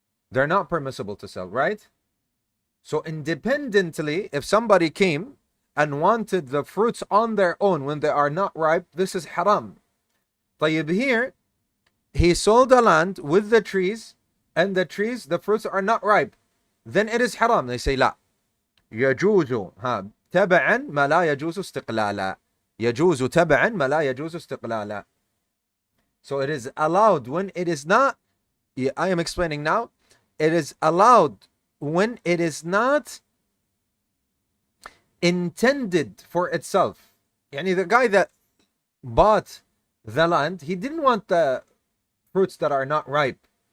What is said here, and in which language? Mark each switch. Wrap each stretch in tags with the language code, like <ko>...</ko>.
<en>They're not permissible to sell, right? So independently, if somebody came and wanted the fruits on their own when they are not ripe, this is haram.</en> <ar>طيب,</ar> <en>here, he sold the land with the trees and the trees, the fruits are not ripe, then it is haram. They say</en> <ar>لا يجوز تبعا ما لا يجوز استقلالا. يجوز تبعا ما لا يجوز استقلالا.</ar> <en>So it is allowed when it is not, I am explaining now, it is allowed when it is not intended for itself. Yani the guy that bought the land, he didn't want the fruits that are not ripe.</en>